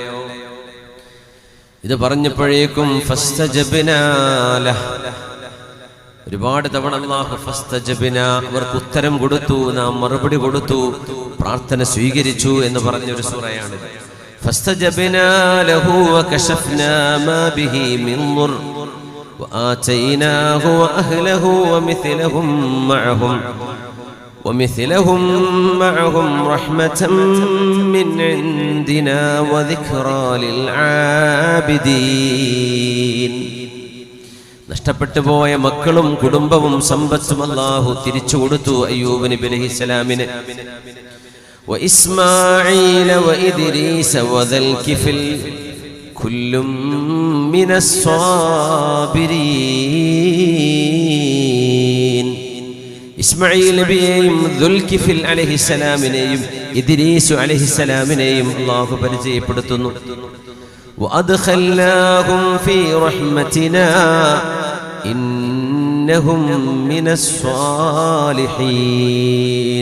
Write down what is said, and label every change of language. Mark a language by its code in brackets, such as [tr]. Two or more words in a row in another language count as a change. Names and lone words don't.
[ml] ഇത് പറഞ്ഞപ്പോഴേക്കും [ar] فاستجبنا له, [ml] ഒരുപാട് തവണ അല്ലാഹു ഫസ്തജബ്നാ, അവർക്ക് ഉത്തരം കൊടുത്തു, നാം മറുപടി കൊടുത്തു, പ്രാർത്ഥന സ്വീകരിച്ചു എന്ന് പറഞ്ഞൊരു സൂറയാണ്. [ar] فاستجبنا له وكشفنا ما به من ضر وآتيناه وأهله ومثلهم معهم رحمة من عندنا وذكرى للعابدين. [ml] നഷ്ടപ്പെട്ടു പോയ മക്കളും കുടുംബവും സമ്പത്തും അല്ലാഹു തിരിച്ചു കൊടുത്തു അയ്യൂബ് നബി അലൈഹിസ്സലാമിന്. [ar] وإسماعيل وإدريس وذا الكفل كل من الصابرين. [ml] ഇസ്മാഈൽ നബിയെയും ദുൽകിഫിൽ അലൈഹിസ്സലാമിനെയും ഇദ്രീസ് അലൈഹിസ്സലാമിനെയും അല്ലാഹു പരിചയപ്പെടുത്തുന്നു. [ar] وأدخلناهم في رحمتنا إنهم من الصالحين.